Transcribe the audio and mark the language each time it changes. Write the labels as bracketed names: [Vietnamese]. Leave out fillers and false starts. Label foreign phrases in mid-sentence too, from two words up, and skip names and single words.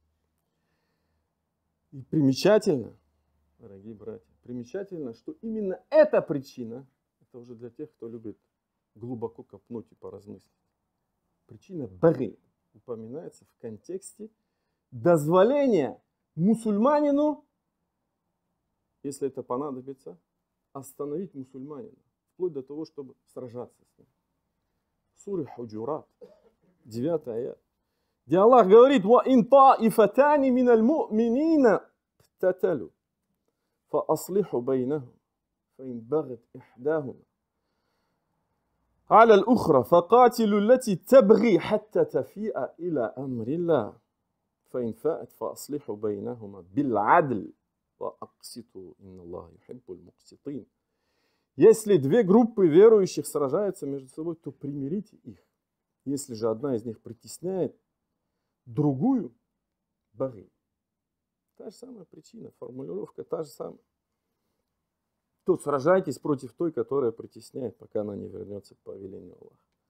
[Russian] И примечательно, дорогие братья, примечательно, что именно эта причина, это уже для тех, кто любит глубоко копнуть и поразмыслить, причина баги упоминается в контексте дозволения мусульманину, если это понадобится, остановить мусульманина, вплоть до того, чтобы сражаться с ним. Сура Худжурат, 9 аят, где Аллах говорит: [Arabic] وَإِنْ طَائِفَتَانِ مِنَ الْمُؤْمِنِينَ اقْتَتَلُوا فَأَصْلِحُوا بَيْنَهُمْ فَإِنْ بَغَتْ إِحْدَاهُمَا على الأخرى فقاتلوا التي تبغي حتى تفيء إلى أمر الله فإن فاءت فأصلحوا بينهما بالعدل وأقسطوا إن الله يحب المقسطين. [Russian] Если две группы верующих сражаются между собой, то примирите их. Если же одна из них притесняет другую, баги. Та же самая причина, формулировка та же самая. То сражайтесь против той, которая притесняет, пока она не вернется к повелению Аллаха.